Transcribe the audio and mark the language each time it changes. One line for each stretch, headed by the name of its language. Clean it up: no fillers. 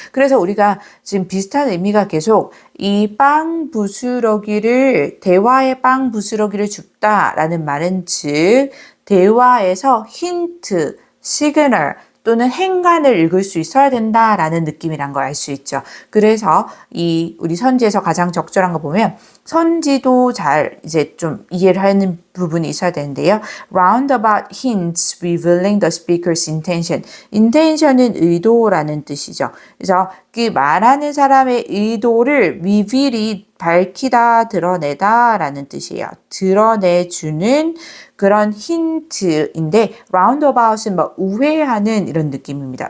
Korean: 그래서 우리가 지금 비슷한 의미가 계속 이 빵 부스러기를 대화의 빵 부스러기를 줍다라는 말은 즉 대화에서 힌트, 시그널 또는 행간을 읽을 수 있어야 된다라는 느낌이란 걸 알 수 있죠. 그래서 이 우리 선지에서 가장 적절한 거 보면 선지도 잘 이제 좀 이해를 하는 부분이 있어야 되는데요.
English: Roundabout hints revealing the speaker's intention.
Korean: intention은 의도라는 뜻이죠. 그래서 그 말하는 사람의 의도를 reveal이 밝히다, 드러내다라는 뜻이에요. 드러내주는 그런 힌트인데 roundabout은 뭐 우회하는 이런 느낌입니다.